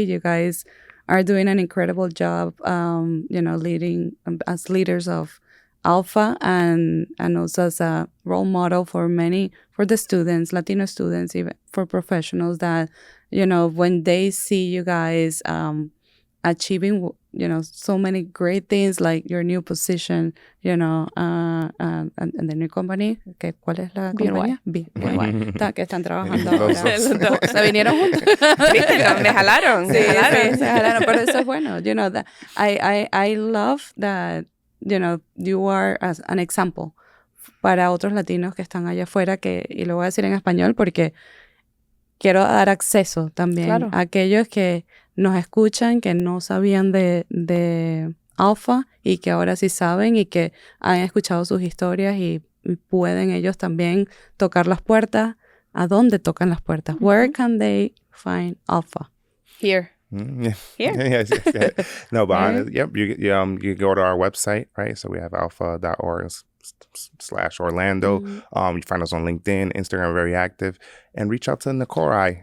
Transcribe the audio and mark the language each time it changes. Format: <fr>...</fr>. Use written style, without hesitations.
<en>You guys are doing an incredible job, leading as leaders of ALPFA and also as a role model for the students, Latino students, even for professionals that, when they see you guys achieving, so many great things like your new position, and the new company.</en> <es>¿Cuál es la compañía? BNY. Que están trabajando ahora. Se vinieron juntos. Me jalaron. Sí, se jalaron. Pero eso es bueno.</es> <en>That I love that, you are as an example</en> <es>para otros latinos que están allá afuera, y lo voy a decir en español porque quiero dar acceso también a aquellos que nos escuchan, que no sabían de ALPFA y que ahora sí saben y que han escuchado sus historias y pueden ellos también tocar las puertas. ¿A dónde tocan las puertas?</es> <en>Where can they find ALPFA? Here. Here. Yes. No, but you can go to our website, right? So we have alpha.org/Orlando. You find us on LinkedIn, Instagram, very active, and reach out to Nicole.</en>